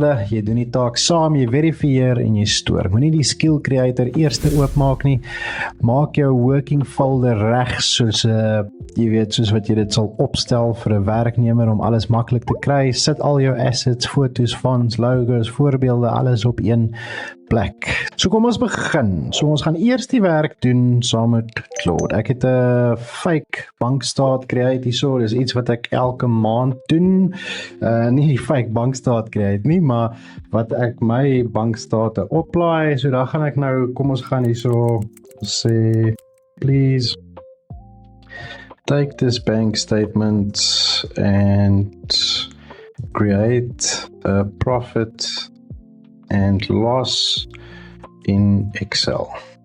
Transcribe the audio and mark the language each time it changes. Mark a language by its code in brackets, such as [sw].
[af] Jy doen die taak saam, jy verifieer en jy stoor. Moenie die skill creator eers oopmaak nie. Maak jou working folder reg soos jy weet, soos wat jy dit sal opstel vir 'n werknemer om alles maklik te kry. Sit al jou assets, foto's, fonts, logos, voorbeelde, alles op een plek. So kom ons begin. So ons gaan eers die werk doen saam met Claude. Ek het 'n fake bankstaat create hierso. Dis iets wat ek elke maand doen. Nie die fake bankstaat create nie, maar wat ek my bankstate oplaai. So dan gaan ek nou, kom ons gaan hierso sê, [en] please take this bank statement and create a profit and loss in Excel.